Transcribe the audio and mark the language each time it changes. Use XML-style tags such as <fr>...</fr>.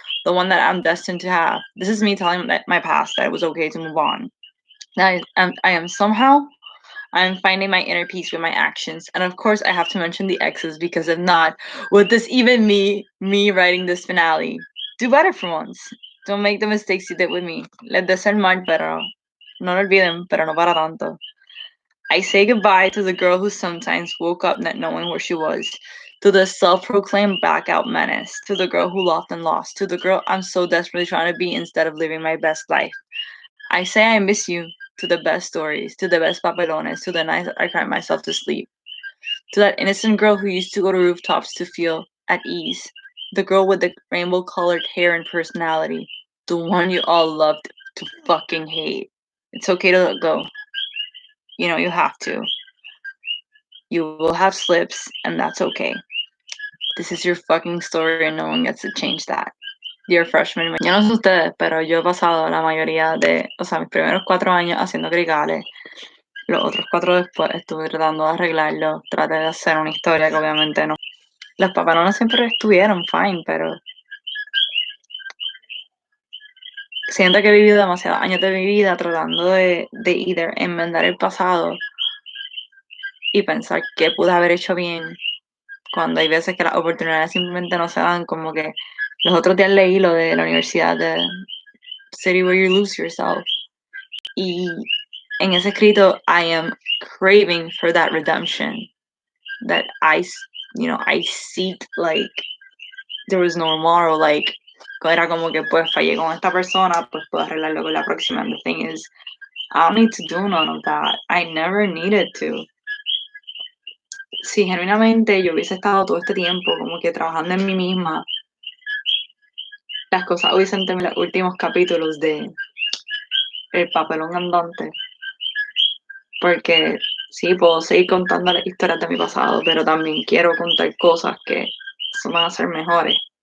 <en>The one that I'm destined to have. This is me telling my past that it was okay to move on. Now I am somehow I'm finding my inner peace with my actions. And of course I have to mention the exes because if not, would this even me writing this finale? Do better for once. Don't make the mistakes you did with me. Let this</en> <es>ser mal, pero no lo olviden, pero no para tanto.</es> <en>I say goodbye to the girl who sometimes woke up not knowing where she was, to the self-proclaimed blackout menace, to the girl who loved and lost, to the girl I'm so desperately trying to be instead of living my best life. I say I miss you to the best stories, to the best papelones, to the nights I cried myself to sleep, to that innocent girl who used to go to rooftops to feel at ease, the girl with the rainbow-colored hair and personality, the one you all loved to fucking hate. It's okay to let go. You know, you have to. You will have slips, and that's okay. This is your fucking story, and no one gets to change that. Dear freshman,</en> <es>yo no sé ustedes, pero yo he pasado la mayoría de, o sea, mis primeros 4 años haciendo cricales. Los otros 4 después estuve tratando de arreglarlo, traté de hacer una historia que obviamente no. Los papelones siempre estuvieron</es> <en>fine,</en> <es>pero siento que he vivido demasiados años de mi vida tratando de</es> <en>either</en> <es>enmendar el pasado y pensar qué pude haber hecho bien, cuando hay veces que las oportunidades simplemente no se dan, como que los otros días leí lo de la universidad de City Where You Lose Yourself, y en ese escrito</es> <en>I am craving for that redemption, that I seek, like, there was no tomorrow, like,</en> <es>era como que, pues, fallé con esta persona, pues, puedo arreglarlo con la próxima.</es> <en>And the thing is, I don't need to do none of that. I never needed to.</en> <es>Si genuinamente yo hubiese estado todo este tiempo como que trabajando en mí misma, las cosas hubiesen tenido los últimos capítulos de El papelón andante. Porque sí, puedo seguir contando las historias de mi pasado, pero también quiero contar cosas que van a ser mejores.</es>